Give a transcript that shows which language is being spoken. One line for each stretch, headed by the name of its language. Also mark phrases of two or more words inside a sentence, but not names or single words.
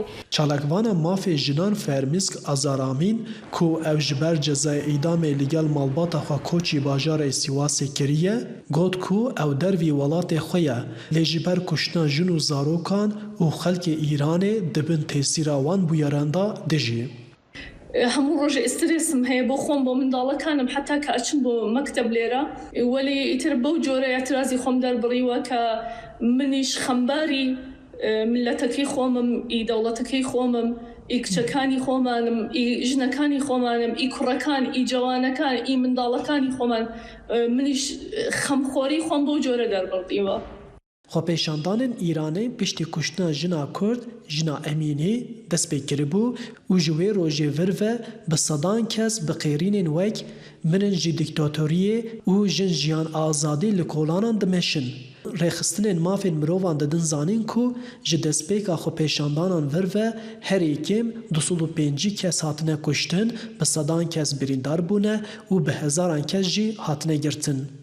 Kurdish: Çalakvana mafê jinan Fermîsk Azaramîn ku ew ji ber cezayê îdamê li gel malbata xwe koçî bajarê Sîwasê kiriye, got ku ew dervî welatê xwe ye lê ji ber kuştina jin û zarokan û xelkê Îranê dibin têsîra wan bûyeran da dijî.
Central Kurdish: هەموو ڕۆژە ئسترسم هەیە بۆ خۆم بۆ منداڵەکانم حتا کە ئەچم بۆ مەکتەب لێرە وەلی ئیتر بەو جۆرە ئەترازی خۆم دەربڕیوە کە منیش خەمباری ملەتەکەی خۆمم ئی دەوڵەتەکەی خۆمم ئی کچەکانی خۆمانم ئی ژنەکانی خۆمانم ئی کوڕەکان ئی جوانەکان ئی منداڵەکانی خۆمان منیش خەمخۆری خۆم بەو جۆرە دەربڕیوە.
Kurdish: Xwepêşandanên Îranê piştî kuştina jina Kurd, jina Emînî dest pê kiribû û ji wê rojê vir ve bi sedan kes bi qêrînên wek mirin jî dîktatoriyê û jin jiyan azadî li kolanan dimeşin. Rêxistinên mafên mirovan didin zanîn ku ji destpêka xwepêşandanan vir ve herî kêm 205 kes hatine kuştin, bi sedan kes birîndar bûne û bi hezaran kes jî hatine girtin.